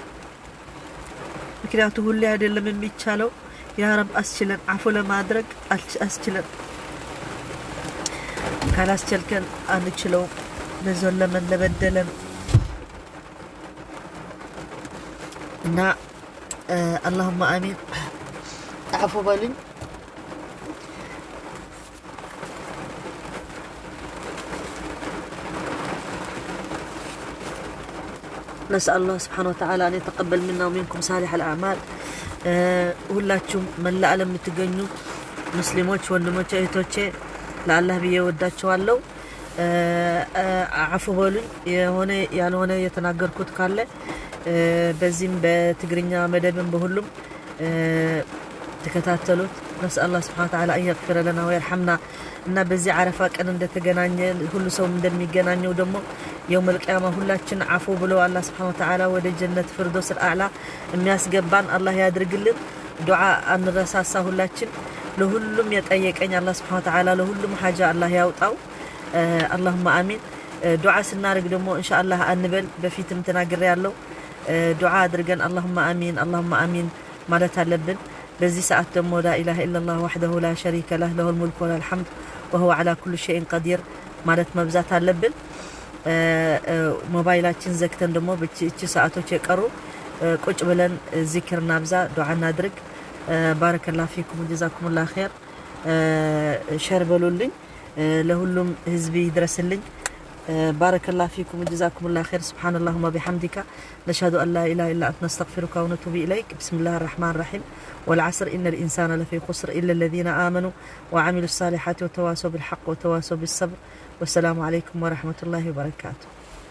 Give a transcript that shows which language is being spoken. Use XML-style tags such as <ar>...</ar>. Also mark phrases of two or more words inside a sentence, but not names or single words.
<am>ምክንያቱም ሁሌ አይደለም የሚቻለው።</am> <ar>يا رب</ar> <am>አስችለን፣ አፉ ለማድረግ አስችለን። ካላስችልከን አንችለው። ለዘለመን ለበደለን እና</am> <ar>اللهم آمين</ar> <am>አፉ በሉኝ።</am> <ar>نسأل الله سبحانه وتعالى أن يتقبل منا ومنكم صالح الأعمال.</ar> <am>ሁላችሁም መላ ዓለም የምትገኙ ሙስሊሞች ወንድሞቼ እህቶቼ ለአላህ ብዬ ወዳችኋለሁ። አፉ በሉኝ። የሆነ ያልሆነ የተናገርኩት ካለ በዚህም በትግርኛ መደብም በሁሉም ተከታተሉት።</am> <ar>نسأل الله سبحانه وتعالى أن يغفر لنا ويرحمنا.</ar> <am>እና በዚህ አረፋ ቀን እንደተገናኘ ሁሉ ሰው እንደሚገናኘው ደግሞ</am> <ar>يوم القيامة</ar> <am>ሁላችን አፉ ብሎ አላህ</am> <ar>سبحانه وتعالى</ar> <am>ወደ ጀነት ፍርዶስ አልአዕላ የሚያስገባን አላህ ያድርግልን። ዱዓ አንረሳሳ። ሁላችን ለሁሉም የጠየቀኝ አላህ</am> <ar>سبحانه وتعالى</ar> <am>ለሁሉም ሐጃ አላህ ያውጣው።</am> <ar>اللهم آمين.</ar> <am>ዱዓ ስናርግ ደግሞ ኢንሻአላህ አንበል። በፊትም ተናግሬ ያለው ዱዓ አድርገን</am> <ar>اللهم آمين اللهم آمين</ar> <am>ማለት አለብን። በዚህ ሰዓት ደግሞ</am> <ar>لا إله إلا الله وحده لا شريك له له الملك وله الحمد وهو على كل شيء قدير</ar> <am>ማለት መብዛት አለብን። ሞባይላችን ዘግተን ደግሞ በእቺ ሰዓቶች የቀሩ ቁጭ ብለን ዚክርና ብዛ ዱዓ እናድርግ።</am> <ar>بارك الله فيكم وجزاكم الله خير።</ar> <am>ሸር በሉልኝ፣ ለሁሉም ህዝብ ይድረስልኝ።</am> <ar>بارك الله فيكم وجزاكم الله خير። سبحان الله وبحمدك نشهد أن لا إله إلا أنت نستغفرك ونتوب إليك. بسم الله الرحمن الرحيم والعصر إن الإنسان لفي خسر إلا الذين آمنوا وعملوا الصالحات وتواصوا بالحق وتواصوا بالصبر. والسلام عليكم ورحمة الله وبركاته.</ar>